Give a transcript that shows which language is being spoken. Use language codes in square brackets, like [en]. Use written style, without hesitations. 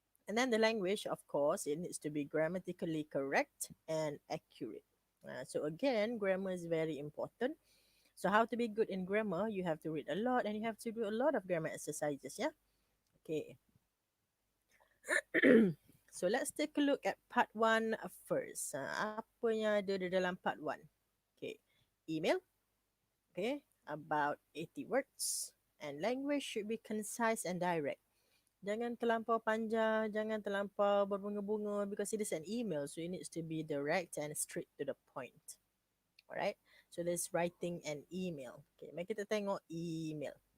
[en] And then the language, of course, it needs to be grammatically correct and accurate. So again, grammar is very important. So how to be good in grammar? You have to read a lot and you have to do a lot of grammar exercises. Yeah. Okay. So let's take a look at part 1 first. [ms] Apa yang ada di dalam part 1? [en] Okay. Email. Okay. About 80 words. And language should be concise and direct. [ms] Jangan terlampau panjang, jangan terlampau berbunga-bunga [en] because it is an email. So it needs to be direct and straight to the point. Alright. So there's writing an email. Okay. [ms] Mari kita tengok email.